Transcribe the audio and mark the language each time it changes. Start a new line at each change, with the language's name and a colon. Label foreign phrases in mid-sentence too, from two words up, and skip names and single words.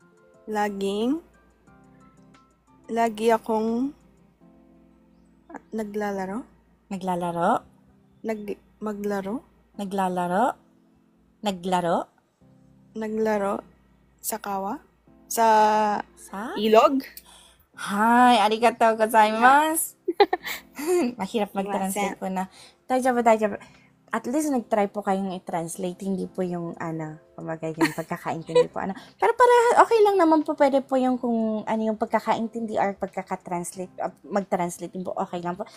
Filipino: Lagi akong naglalaro. naglalaro, Naglaro sa kawa. Sa sa? ilog.
Japanese: はい、ありがとうございます.
Filipino: Mahirap mag-translate po na. Daijoubu. At least nag-try po kayong i-translate, hindi po yung kumbaga yung pagkakaintindi po. Pero para okay lang naman po, pwede po yung kung ano yung pagkakaintindi or pagkaka-translate, mag-translate din po, okay lang po.